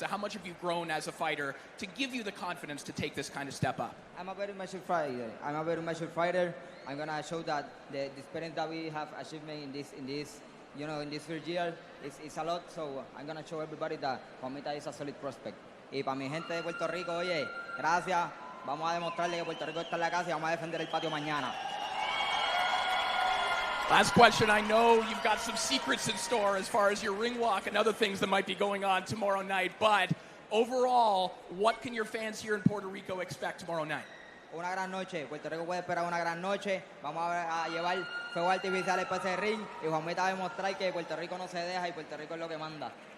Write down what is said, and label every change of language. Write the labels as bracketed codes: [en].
[en] How much have you grown as a fighter to give you the confidence to take this kind of step up? I'm a very mature fighter. I'm gonna show that the experience that we have achievement in this, you know, in this first year is a lot. So I'm gonna show everybody that Juanita is a solid prospect. [es] Y para mi gente de Puerto Rico, oye, gracias. Vamos a demostrarle que Puerto Rico está en la casa y vamos a defender el patio mañana. [en] Last question. I know you've got some secrets in store as far as your ring walk and other things that might be going on tomorrow night, but overall, what can your fans here in Puerto Rico expect tomorrow night? [es] Una gran noche. Puerto Rico puede esperar una gran noche. Vamos a llevar fuegos artificiales para ese ring y Juanita va a demostrar que Puerto Rico no se deja y Puerto Rico es lo que manda.